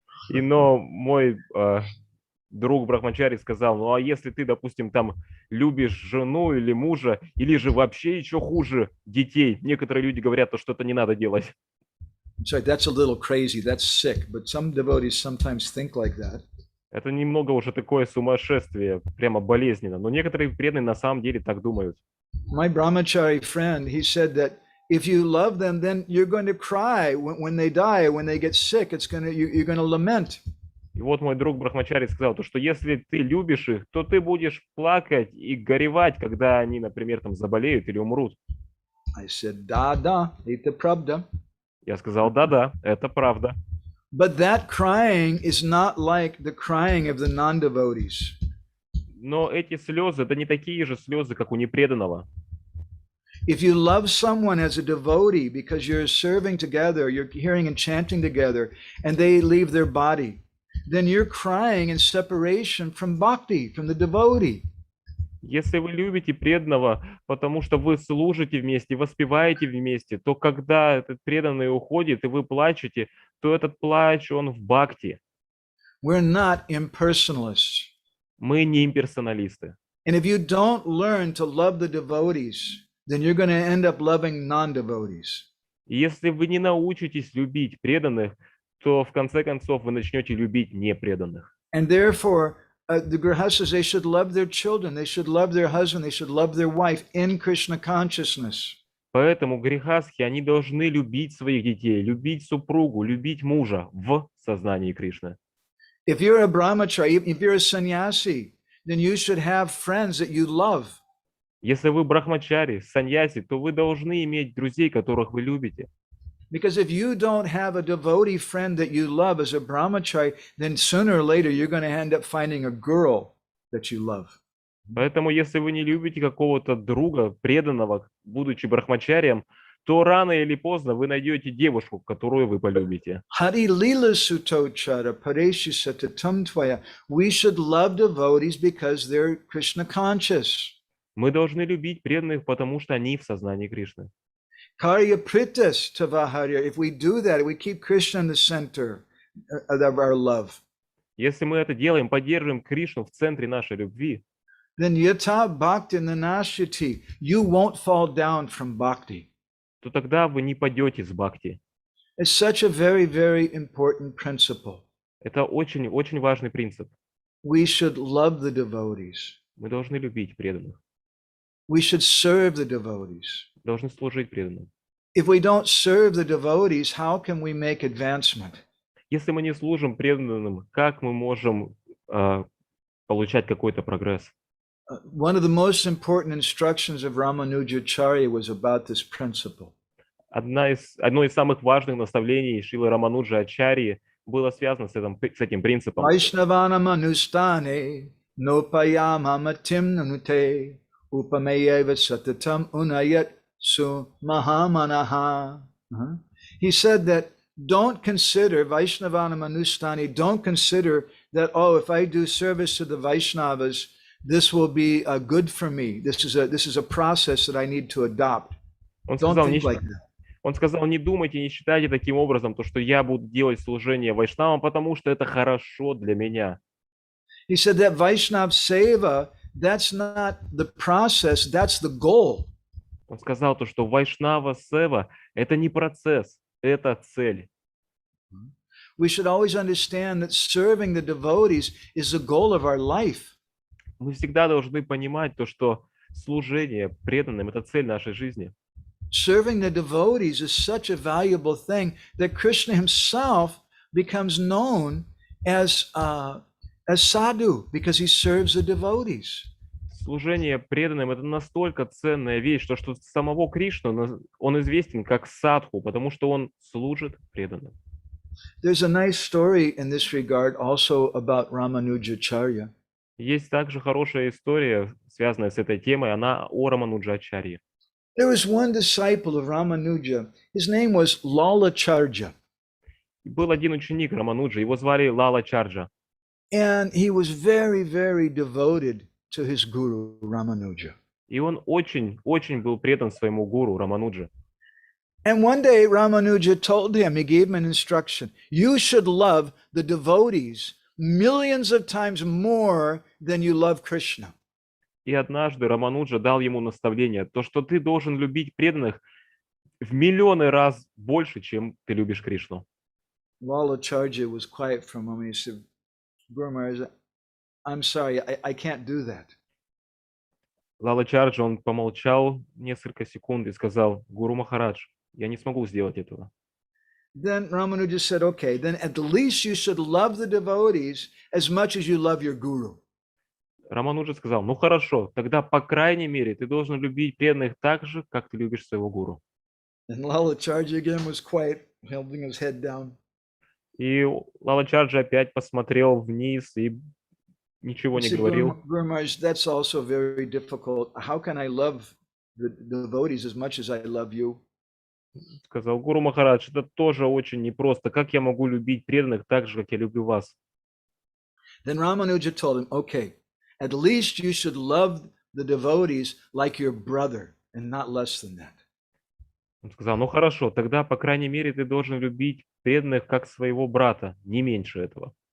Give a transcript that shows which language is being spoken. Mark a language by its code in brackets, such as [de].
[ru] Но мой друг Брахмачари сказал, ну а если ты, допустим, там любишь жену или мужа, или же вообще еще хуже детей, некоторые люди говорят, что это не надо делать. [en] Sorry, that's a little crazy, that's sick, but some devotees sometimes think like that. [ru] Это немного уже такое сумасшествие, прямо болезненно, но некоторые преданные на самом деле так думают. [en] My brahmachari friend, he said that if you love them, then you're going to cry when they die, when they get sick. You're going to lament. [ru] И вот мой друг Брахмачари сказал, что если ты любишь их, то ты будешь плакать и горевать, когда они, например, там заболеют или умрут. [en] I said, [ru] da, это правда. Я сказал, да, это правда. [en] But that crying is not like the crying of the non-devotees. [ru] Но эти слезы, это не такие же слезы, как у непреданного. [en] If you love someone as a devotee because you're serving together, you're hearing and chanting together, and they leave their body, then you're crying in separation from bhakti, from the devotee. [ru] Если вы любите преданного, потому что вы служите вместе, воспеваете вместе, то когда этот преданный уходит, и вы плачете, то этот плач, он в бхакти. [en] We're not impersonalists. [ru] Мы не имперсоналисты. [en] And if you don't learn to love the devotees, then you're going to end up loving non-devotees. [ru] И если вы не научитесь любить преданных, то в конце концов вы начнете любить непреданных. [en] And therefore, the grihastas, they should love their children, they should love their husband, they should love their wife in Krishna consciousness. [ru] Поэтому грехастхи, они должны любить своих детей, любить супругу, любить мужа в сознании Кришны. [en] If you're a brahmachari, if you're a sannyasi, then you should have friends that you love. [ru] Если вы брахмачари, саньяси, то вы должны иметь друзей, которых вы любите. [en] Because if you don't have a devotee friend that you love as a brahmachari, then sooner or later you're going to end up finding a girl that you love. [ru] Поэтому, если вы не любите какого-то друга, преданного, будучи брахмачарием, то рано или поздно вы найдете девушку, которую вы полюбите. [sa] Hari lila sutochara pareshi satatam tvaya. [en] We should love devotees because they're Krishna conscious. [ru] Мы должны любить преданных, потому что они в сознании Кришны. [sa] Karya pritas tavaharya. [en] If we do that, we keep Krishna in the center of our love. [ru] Если мы это делаем, поддерживаем Кришну в центре нашей любви, [sa] Then yata bhakti nanashyati. [en] You won't fall down from bhakti. [ru] то тогда вы не падете с бхакти. [en] It's such a very, very important principle. [ru] Это очень важный принцип. [en] We should love the devotees. [ru] Мы должны любить преданных, [en] We should serve the devotees. [ru] должны служить преданным. [en] If we don't serve the devotees, how can we make advancement? [ru] Если мы не служим преданным, как мы можем получать какой-то прогресс? [en] One of the most important instructions of Ramanujacharya was about this principle. [ru] Одно из самых важных наставлений Шрилы Рамануджа Ачарьи было связано с этим принципом. [sa] Vaishnavana manustane nopayama matim nanute upameyeva satatam unayat su mahamanaha. [en] He said that don't consider [sa] Vaishnavana manustani, [en] don't consider that, oh, if I do service to the Vaishnavas, this will be good for me. This is a process that I need to adopt. Don't think like that. [ru] Он сказал, не думайте, не считайте таким образом, то, что я буду делать служение вайшнавам, потому что это хорошо для меня. [en] He said that Vaishnav Seva, that's not the process, that's the goal. [ru] Он сказал, то, что вайшнава сева – это не процесс, это цель. [en] We should always understand that serving the devotees is the goal of our life. [ru] Мы всегда должны понимать то, что служение преданным – это цель нашей жизни. [en] Serving the devotees is such a valuable thing that Krishna himself becomes known as sadhu because he serves the devotees. [ru] Служение преданным – это настолько ценная вещь, что самого Кришну он известен как садху, потому что он служит преданным. [en] There's a nice story in this regard also about Ramanujacharya. [ru] Есть также хорошая история, связанная с этой темой, она о Рамануджачарье. [en] There was one disciple of Ramanuja. His name was Lalacharya. [ru] Был один ученик Рамануджа, его звали Лала Чарджа. [en] And he was very, very devoted to his guru, Ramanuja. [ru] И он очень был предан своему гуру Рамануджи. [en] And one day Ramanuja told him, he gave him an instruction, you should love the devotees millions of times more than you love Krishna. [ru] И однажды Рамануджа дал ему наставление, то, что ты должен любить преданных в миллионы раз больше, чем ты любишь Кришну. [en] Lalacharya was quiet for a moment. He said, Guru Maharaj, I'm sorry, I can't do that. [ru] Лала Чарджа, он помолчал несколько секунд и сказал, Гуру Махарадж, я не смогу сделать этого. [en] Then Ramanuja said, okay, then at the least you should love the devotees as much as you love your guru. [ru] Рамануджа сказал, ну хорошо, тогда по крайней мере ты должен любить преданных так же, как ты любишь своего гуру. [en] And Lalacharya again was quiet, holding his head down. [ru] И Лала Чарджа опять посмотрел вниз и ничего не говорил. [en] Guru Maharaj, that's also very difficult. How can I love the devotees as much as I love you. [ru] Сказал Гуру Махарадж, это тоже очень непросто. Как я могу любить преданных так же, как я люблю вас? [en] Then Ramanuja told him, okay, at least you should love the devotees like your brother and not less than that. [ru] Он сказал, ну хорошо, тогда, по крайней мере, ты должен любить преданных как своего брата, не меньше этого.